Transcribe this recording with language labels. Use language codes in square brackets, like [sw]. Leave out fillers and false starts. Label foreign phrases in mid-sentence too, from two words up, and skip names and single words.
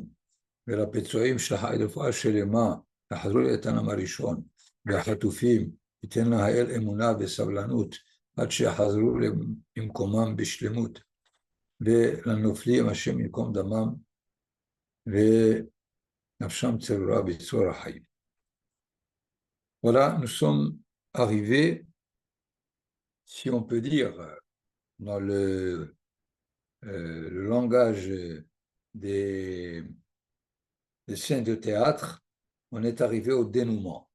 [he] ולפצועים שלחה רפואה שלמה, יחזרו לאיתנם הראשון. והחטופים ייתן לה האל אמונה וסבלנות עד שיחזרו למקומם בשלמות. ולנופלים השם ינקום דמם ונפשם צרורה בצרור החיים. [fr] Voilà, nous sommes arrivés, si on peut dire, dans le langage des scènes de théâtre, on est arrivé au dénouement.